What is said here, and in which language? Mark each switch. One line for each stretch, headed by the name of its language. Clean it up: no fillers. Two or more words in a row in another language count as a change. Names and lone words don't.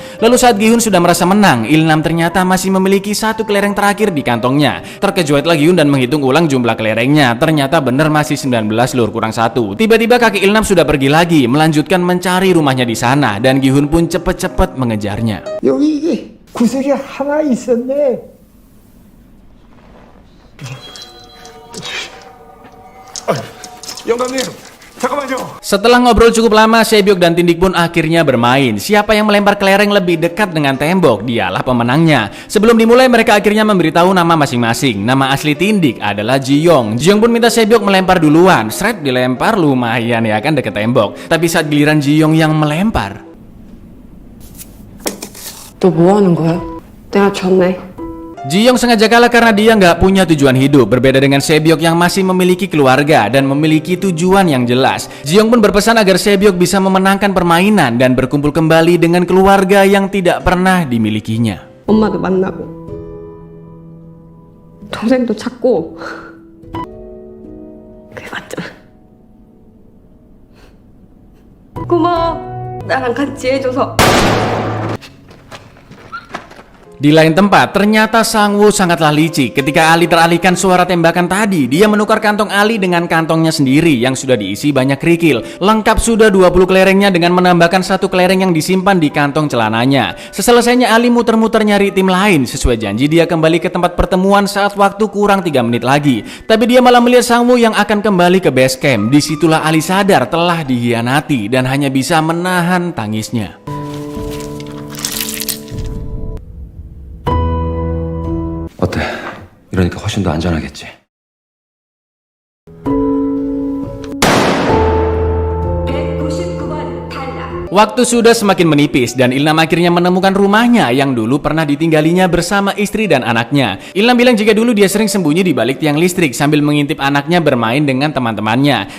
Indonesian: Lalu saat Gi-hun sudah merasa menang, Ilnam ternyata masih memiliki 1 kelereng terakhir di kantongnya. Terkejuitlah Gi-hun dan menghitung ulang jumlah kelerengnya. Ternyata benar masih 19 lur kurang 1. Tiba-tiba kakek Ilnam sudah pergi lagi melanjutkan mencari rumahnya di sana dan Gi-hun pun cepet-cepet mengejarnya.
Korean: 여기 이게 구슬이 하나 있었네. 영감님, 잠깐만요.
Indonesian: Setelah ngobrol cukup lama, Sebyok dan Tindik pun akhirnya bermain. Siapa yang melempar kelereng lebih dekat dengan tembok, dialah pemenangnya. Sebelum dimulai, mereka akhirnya memberitahu nama masing-masing. Nama asli Tindik adalah Ji-yong. Ji-yong pun minta Sebyok melempar duluan. Sret dilempar lumayan ya kan deket tembok. Tapi saat giliran Ji-yong yang melempar,
Korean: 너 뭐 하는 거야? 내가 졌네.
Indonesian: Ji-yong sengaja kalah karena dia nggak punya tujuan hidup. Berbeda dengan Sebyok yang masih memiliki keluarga dan memiliki tujuan yang jelas. Ji-yong pun berpesan agar Sebyok bisa memenangkan permainan dan berkumpul kembali dengan keluarga yang tidak pernah dimilikinya.
Korean: 엄마도 만나고 동생도 찾고 그게 맞잖아. 고마워. 나랑 같이 해줘서.
Indonesian: Di lain tempat, ternyata Sangwoo sangatlah licik. Ketika Ali teralihkan suara tembakan tadi, dia menukar kantong Ali dengan kantongnya sendiri yang sudah diisi banyak kerikil. Lengkap sudah 20 kelerengnya dengan menambahkan 1 kelereng yang disimpan di kantong celananya. Seselesainya Ali muter-muter nyari tim lain. Sesuai janji dia kembali ke tempat pertemuan saat waktu kurang 3 menit lagi. Tapi dia malah melihat Sangwoo yang akan kembali ke
English: base camp.
Indonesian: Disitulah Ali sadar telah dihianati dan hanya bisa menahan tangisnya.
Korean: 어때? 이러니까 훨씬 더 안전하겠지.
Indonesian: Waktu sudah semakin menipis dan Ilnam akhirnya menemukan rumahnya yang dulu pernah ditinggalinya bersama istri dan anaknya. Ilnam bilang jika dulu dia sering sembunyi di balik tiang listrik sambil mengintip anaknya bermain dengan teman-temannya.